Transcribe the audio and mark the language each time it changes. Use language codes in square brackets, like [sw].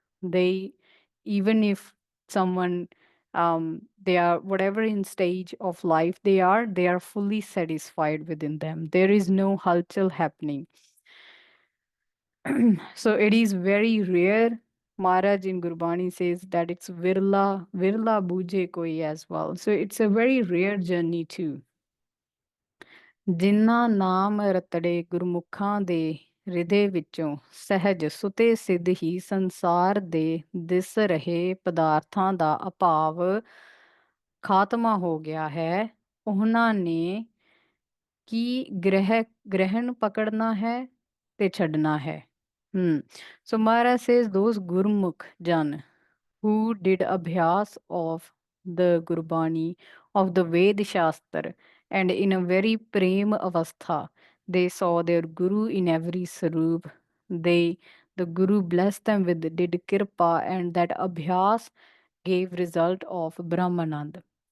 [en] They, even if someone, they are whatever in stage of life they are fully satisfied within them. There is no halchal happening. So it is very rare. Maharaj in Gurbani says that it's virla buje koi as well. So it's a very rare journey too. [pa] ਜਿਨ੍ਹਾਂ ਨਾਮ ਰਤੜੇ ਗੁਰਮੁਖਾਂ ਦੇ ਹਿਰਦੇ ਵਿੱਚੋਂ ਸਹਿਜ ਸੁਤੇ ਸਿੱਧ ਹੀ ਸੰਸਾਰ ਦੇ ਦਿਸ ਰਹੇ ਪਦਾਰਥਾਂ ਦਾ ਅਭਾਵ ਖਾਤਮਾ ਹੋ ਗਿਆ ਹੈ, ਉਹਨਾਂ ਨੇ ਕੀ ਗ੍ਰਹਿਣ ਪਕੜਨਾ ਹੈ ਤੇ ਛੱਡਣਾ ਹੈ. [en] So Maharaj says those Gurmukh Jan who did abhyas of the Gurbani, of the Ved Shastra, and in a very prem avastha, they saw their Guru in every sarup. The Guru blessed them with did kirpa, and that abhyas gave result of Brahmanand.